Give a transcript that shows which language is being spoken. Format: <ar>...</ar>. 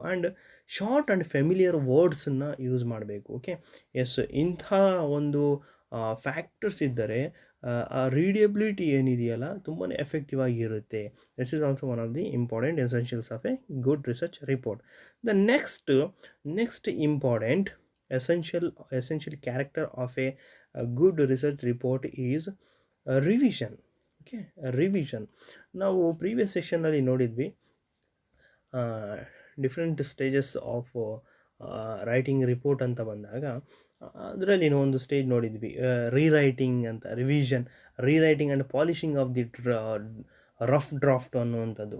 <en>And short and familiar ವರ್ಡ್ಸನ್ನು use ಮಾಡಬೇಕು.</en> <kn>Okay, S, ಇಂಥ ಒಂದು ಫ್ಯಾಕ್ಟರ್ಸ್ ಇದ್ದರೆ ಆ ರೀಡಬಿಲಿಟಿ ಏನಿದೆಯಲ್ಲ ತುಂಬಾ ಎಫೆಕ್ಟಿವ್ ಆಗಿರುತ್ತೆ.</kn> <en>This is also one of the important essentials of a good research report. The next important essential character of a good research report is revision.</en> <kn>Okay, revision ನಾವು previous ಸೆಷನ್ನಲ್ಲಿ ನೋಡಿದ್ವಿ</kn> <en>different stages of</en> <kn>writing report ಅಂತ ಬಂದಾಗ ಅದರಲ್ಲಿ ಒಂದು stage ನೋಡಿದ್ವಿ, ರೀರೈಟಿಂಗ್ ಅಂತ,</kn> <en>rewriting and polishing of the rough draft</en> <kn>ಅನ್ನುವಂಥದ್ದು.</kn>